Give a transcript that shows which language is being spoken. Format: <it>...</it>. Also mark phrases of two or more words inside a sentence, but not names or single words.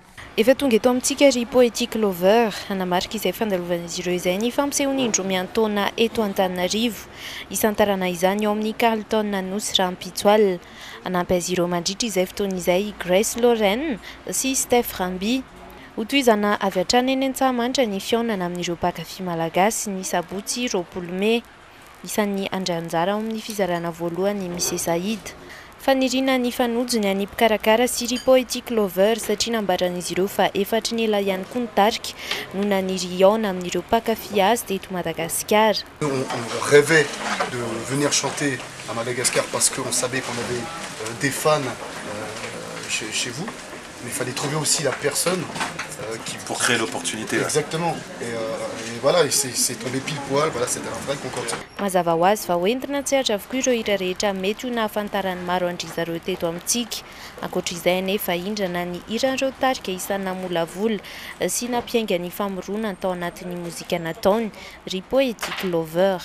<mg>Efa tonga eto amintsika ry Poetic Lover hanamarika izay fandalovan'izy ireo izay ny fampisehoana indromian-taona eto Antananarivo isantarana izany ao amin'ny Carlton Nosy Rampitsoal anampy azy ireo mandritra izay fotoana izay Grace Lorraine sy Steph Ramby hotoizana avy hatrany eny Antsahamanitra ny fiaonana amin'ireo mpakafy malagasy ny sabotsy 20 Mey isan'ny andray anjara ao amin'ny fizarana voalohany Mise Saïd. Fanirina ny fanojony any mpikarakara sy ry Poetic Lover satria nambaran'izy ireo fa efatra ny ela ihany koa nitarika no naniry aona amin'ireo mpakafy azy teto Madagasikara.</mg> <fr>On rêvait de venir chanter à Madagascar parce qu'on savait qu'on avait des fans chez vous. Mais il fallait trouver aussi la personne qui... Pour créer l'opportunité. Exactement. Et voilà, c'est tombé pile poil, voilà, c'était un vrai concours.</fr> <mg>Mazava ho azy fa hoentina tsy atra avokoa ireo hira rehetra mety ho nahafantarany maro andry zareo teto amintsika. Ankoatr'izay nefa indrana ny hiran'ireo tarika isan'ny namolavola sy nampiainga ny famorona tao anatin'ny mozika nataony ry Poetic Lover.</mg>